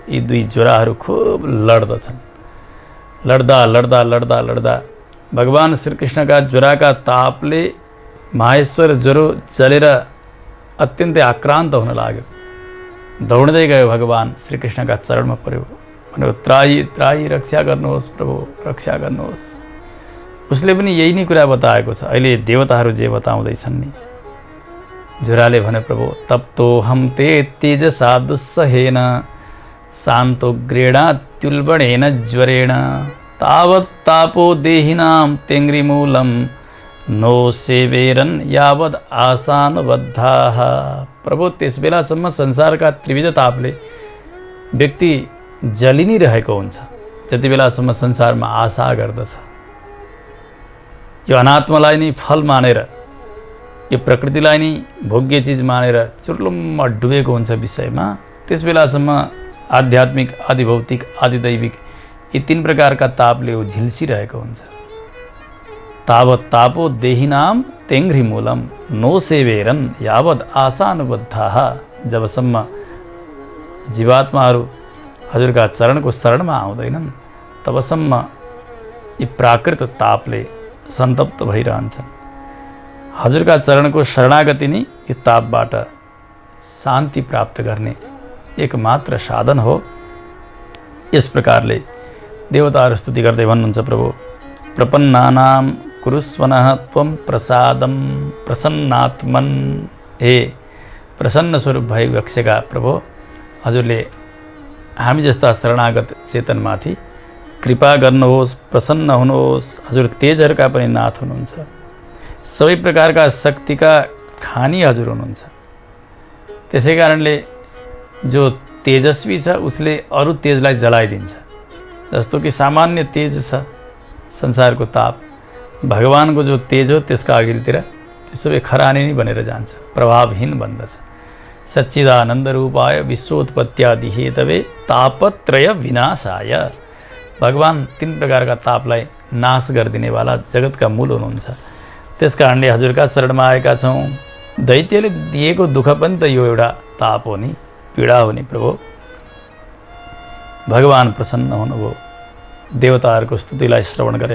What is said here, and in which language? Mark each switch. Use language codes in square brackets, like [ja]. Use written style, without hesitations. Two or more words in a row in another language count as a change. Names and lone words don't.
[ne] यी दुई ज्वराहरू खुब लड्दछन्। लड्दा भगवान श्रीकृष्णका ज्वराका तापले माहेश्वर ज्वरो जलेर अत्यन्तै आक्रान्त हुन लाग्यो। दौड्दै गयो, भगवान श्रीकृष्णका चरणमा पर्यो, भन्यो त्राही रक्षा गर्नुहोस् प्रभु, रक्षा गर्नुहोस्। उसले पनि यही नै कुरा बताएको छ। अहिले देवताहरू जे बताउँदैछन् नि, ज्वराले भने प्रभु [sa] तप्तोहम ते तेजसा दुस्सहेन शान्तोग्रेणात्युल्बणेन ज्वरेण तावत् तापो देहिनां तेङ्ग्रिमूलं नो सेवेरन यावद आशानुबद्धाः। [ne] प्रभु त्यस बेलासम्म संसारका त्रिविध तापले व्यक्ति जलि नै रहेको हुन्छ जति बेलासम्म संसारमा आशा गर्दछ। यो अनात्मालाई नै फल मानेर, यो प्रकृतिलाई नै भोग्य चिज मानेर चुर्लुम्म डुबेको हुन्छ विषयमा, त्यस बेलासम्म आध्यात्मिक, आदिभौतिक, आदिदैविक यी तीन प्रकारका तापले ऊ झिल्सिरहेको हुन्छ। [sa] तावत् तापो देहिनाम तेङ्घ्रिमूलम नो सेवेरन यावद आशानुबद्धाः। [ne] जबसम्म जीवात्माहरू हजुरका चरणको शरणमा आउँदैनन् तबसम्म यी प्राकृत तापले सन्तप्त भइरहन्छन्। हजुरका चरणको शरणागति नै यो तापबाट शान्ति प्राप्त गर्ने एकमात्र साधन हो। यस प्रकारले देवताहरू स्तुति गर्दै भन्नुहुन्छ, प्रभु [sa] प्रपन्नानां कुरुस्वनः त्वं प्रसादं प्रसन्नात्मन्। [ne] हे प्रसन्न स्वरूप भई बक्सेका प्रभु, हजुरले हामी जस्ता शरणागत चेतनमाथि कृपा गर्नुहोस्, प्रसन्न हुनुहोस्। हजुर तेजहरूका पनि नाथ हुनुहुन्छ, सबै प्रकारका शक्तिका खानी हजुर हुनुहुन्छ। त्यसै कारणले जो तेजस्वी छ उसले अरू तेजलाई जलाइदिन्छ। जस्तो कि सामान्य तेज छ संसारको ताप, भगवानको जो तेज हो त्यसका अघिल्तिर त्यो सबै खरानी नै बनेर जान्छ, प्रभावहीन बन्दछ। [sa] सच्चिदानन्द रूपाय विश्वोत्पत्त्यादि हेतवे तापत्रय विनाशाय। [ne] भगवान तीन प्रकारका तापलाई नाश गरिदिनेवाला जगतका मूल हुनुहुन्छ। त्यस कारणले हजुरका शरणमा आएका छौँ। दैत्यले दिएको दुःख पनि त यो एउटा ताप हो नि, पीडा हो नि प्रभु। भगवान प्रसन्न हुनुभयो देवताहरूको स्तुतिलाई श्रवण गरेर।